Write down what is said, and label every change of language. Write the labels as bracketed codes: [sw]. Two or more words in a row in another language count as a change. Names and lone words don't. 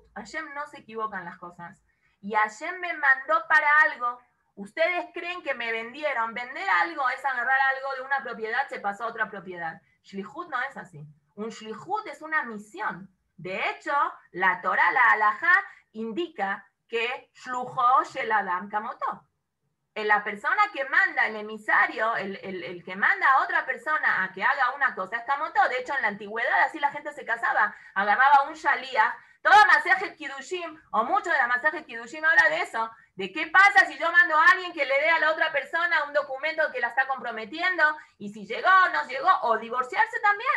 [es] Hashem no se equivoca en las cosas. Y Hashem me mandó para algo. Ustedes creen que me vendieron. Vender algo es agarrar algo de una propiedad, se pasó a otra propiedad. Shlichut no es así. Un shlichut es una misión. De hecho, la Torah, la halajá, indica que [he] שלוחו של אדם כמותו. [es] La persona que manda, el emisario, el que manda a otra persona a que haga una cosa es kamoto. De hecho, en la antigüedad así la gente se casaba. Agarraba un shalía. Toda Masejet Kiddushim, o mucho de la Masejet Kiddushim habla de eso, de qué pasa si yo mando a alguien que le dé a la otra persona un documento que la está comprometiendo, y si llegó o no llegó, o divorciarse también.